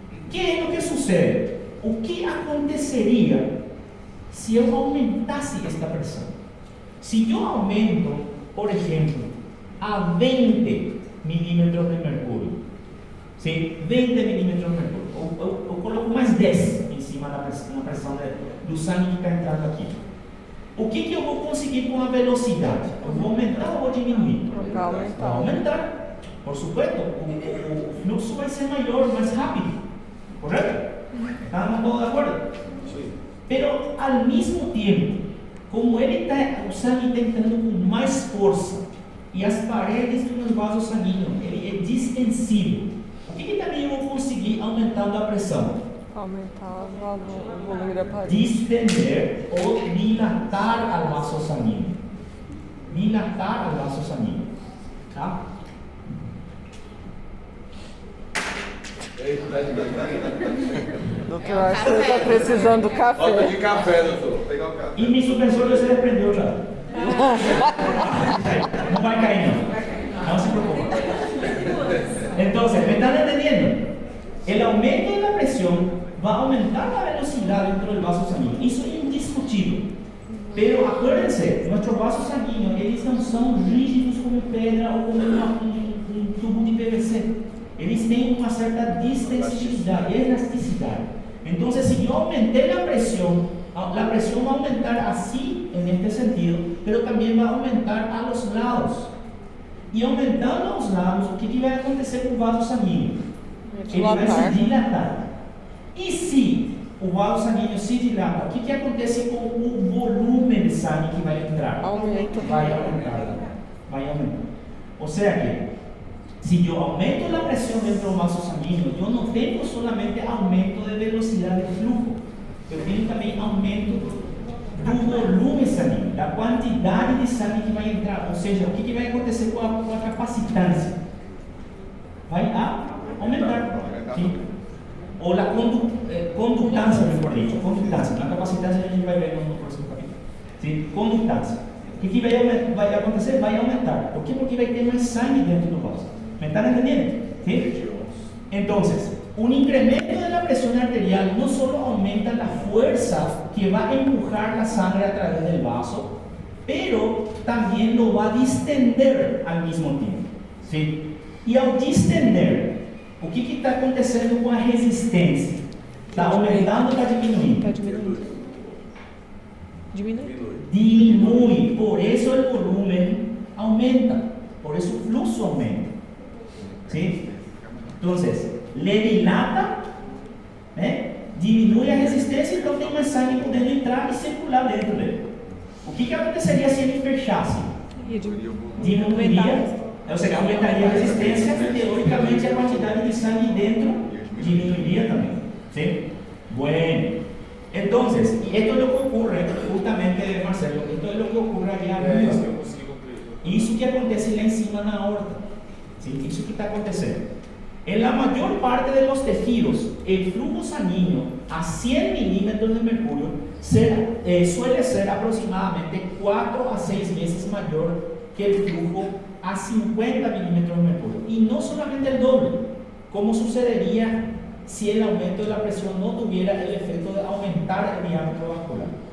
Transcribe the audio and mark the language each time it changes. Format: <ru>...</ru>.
<es>¿Qué es lo que sucede? ¿O qué acontecería si yo aumentase esta presión? Si yo aumento, por ejemplo, a 20 milímetros de mercurio, ¿sí? 20 milímetros de mercurio, o coloco más 10 encima de la presión</es> <pt>do sangue que está entrando aqui. O que eu vou conseguir com a velocidade? Eu vou aumentar ou vou diminuir? Vai aumentar. Vai aumentar.</pt> <es>Por supuesto,</es> <pt>o fluxo vai ser maior, mais rápido. Correto? Estamos todos de acordo? Sim.</pt> <es>Pero al mismo tiempo, como</es> <pt>ele o sangue está entrando com mais força e as paredes dos vasos sanguíneos, ele é distensível. O que também eu vou conseguir aumentando a pressão? Aumentar o volume da parede. Distender ou dilatar al vaso sanguíneo.</pt> <es>Dilatar al vaso sanguíneo. Tá?</es> <pt>Doutor, acho que ele está precisando do Falta café. de café, doutor. Vou pegar o café. E mi suspensor já se desprendeu já. Não vai cair não. Não se preocupe.</pt> <es>Então, ¿me están entendiendo? El aumento de la presión va a aumentar la velocidad dentro del vaso sanguíneo. Eso es indiscutible. Pero acuérdense, nuestros vasos sanguíneos,</es> <pt>eles não são rígidos como pedra ou como um tubo de PVC. Eles têm uma certa distensibilidade, elasticidade. Então, se eu aumentei a pressão</pt> <es>va a aumentar así, en este sentido, pero también va a aumentar a los lados. Y aumentando a los lados,</es> <pt>o que vai acontecer com o vaso sanguíneo? Ele vai se dilatar. E se o vaso sanguíneo se dilata, o que acontece com o volume de sangue que vai entrar? Aumenta. Vai aumentar. Vai aumentar. Ou seja que, se eu aumento a pressão dentro do vaso sanguíneo, eu não tenho solamente aumento de velocidade de fluxo, eu tenho também aumento do volume sanguíneo, da quantidade de sangue que vai entrar. Ou seja, o que vai acontecer com a capacitância? Vai aumentar. Sim? Ou a conductância, melhor dito, conductância. A capacitância a gente vai ver no próximo capítulo. Sim? Conductância. O que vai acontecer? Vai aumentar. Por quê? Porque vai ter mais sangue dentro do vaso.</pt> <es>¿Me están entendiendo? ¿Sí? Entonces, un incremento de la presión arterial no solo aumenta la fuerza que va a empujar la sangre a través del vaso, pero también lo va a distender al mismo tiempo. ¿Sí? Y al distender,</es> <pt>o que está acontecendo com a resistência? Está aumentando ou está diminuindo? Está diminuindo. Diminui. Diminui,</pt> <es>por eso el volumen aumenta, por eso el flujo aumenta. ¿Sí? Entonces, le dilata,</es> <pt>diminui a resistência, então tem mais sangue podendo entrar e circular dentro dele. O que aconteceria se ele fechasse? Diminuiria, ou seja, aumentaria a resistência e teoricamente a quantidade de sangue dentro diminuiria também.</pt> <es>¿Sí? Bueno, entonces, y esto es lo que ocurre, justamente, Marcelo, esto es lo que ocurre allá arriba.</es> <pt>Isso que acontece lá em cima na aorta.</pt> <es>¿Sí?</es> <pt>Isso que está acontecendo.</pt> <es>En la mayor parte de los tejidos, el flujo sanguíneo a 100 milímetros de mercurio suele ser aproximadamente 4 a 6 veces mayor que el flujo a 50 milímetros de mercurio. Y no solamente el doble, como sucedería si el aumento de la presión no tuviera el efecto de aumentar el diámetro vascular.</es>